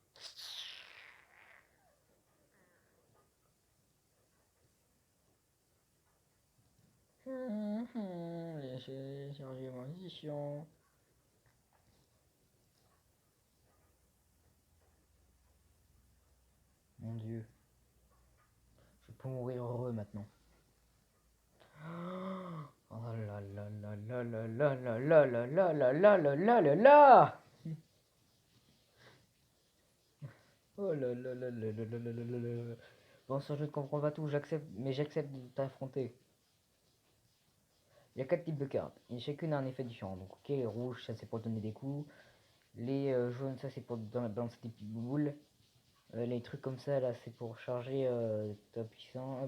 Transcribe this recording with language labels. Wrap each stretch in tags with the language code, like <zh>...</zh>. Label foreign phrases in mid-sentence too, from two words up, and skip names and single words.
<fr>Les chargements, c'est chiant. Mon dieu. Je peux mourir heureux maintenant. Oh là là là là là là là là là là là là là là là là. Oh là là là là là là là là là. Bon, ça je ne comprends pas tout, j'accepte, mais j'accepte de t'affronter. Il y a 4 types de cartes, et chacune a un effet différent. Donc, ok, les rouges, ça c'est pour donner des coups. Les jaunes, ça c'est pour balancer des petites boules. Les trucs comme ça, là, c'est pour charger ta puissance.</fr>